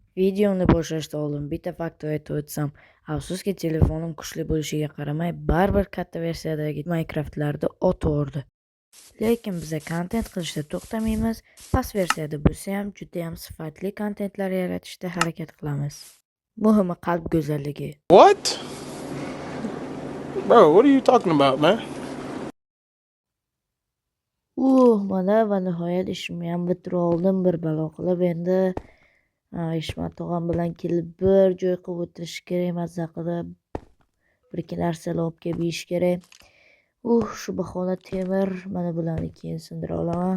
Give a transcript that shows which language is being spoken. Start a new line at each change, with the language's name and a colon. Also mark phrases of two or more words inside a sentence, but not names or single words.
Uzbek: Videoni boshlashdan oldin bitta fakt aytib o'tsam, afsuski telefonim kuchli bo'lishiga qaramay, baribir katta versiyadagi Minecraft'larda o'tvordi. Lekin biz kontent qilishda to'xtamaymiz, past versiyada bo'lsa ham juda ham sifatli kontentlar yaratishga harakat qilamiz. Muhimi qalb go'zalligi.
English: What? Bro, what are you talking about, man?
Uzbek: Mana va nihoyat ishimni ham bitirib oldim, bir balo qilib. Endi Ishmat tog'am bilan kelib bir joy qilib o'tirish kerak, mazza qilib bir ikki narsalar olib kelib yeyish kerak. Shu bahona temir mana bularni keyin sindira olaman.